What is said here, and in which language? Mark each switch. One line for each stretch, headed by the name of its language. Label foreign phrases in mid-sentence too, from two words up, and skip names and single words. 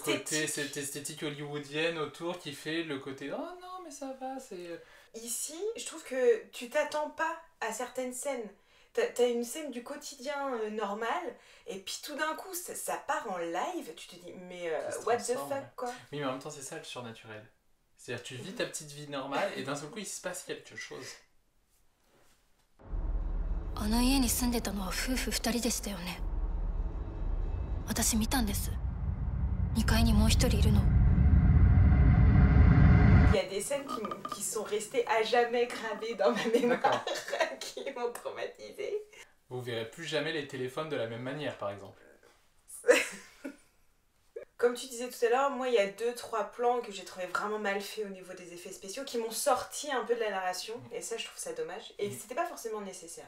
French: côté, cette esthétique hollywoodienne autour qui fait le côté oh non, mais ça va, c'est. Ici, je trouve que tu t'attends pas à certaines scènes. T'as une scène du quotidien normal, et puis tout d'un coup, ça part en live, tu te dis, mais Ça se
English: what the
French: transforme,
English: fuck,
French: ouais. quoi. Oui, mais en même temps, c'est ça le surnaturel. C'est-à-dire, tu vis ta petite vie normale et d'un seul coup, il se passe quelque chose.
Japanese: あの家に住んでたのは夫婦2人でしたよね。私見たんです。2階にもう一人いるの。
French: Il y a des scènes qui sont restées à jamais gravées dans ma mémoire, D'accord. qui m'ont traumatisée. Vous verrez plus jamais les téléphones de la même manière, par exemple. Comme tu disais tout à l'heure, moi il y a 2-3 plans que j'ai trouvé vraiment mal faits au niveau des effets spéciaux, qui m'ont sorti un peu de la narration, et ça je trouve ça dommage, et c'était pas forcément nécessaire.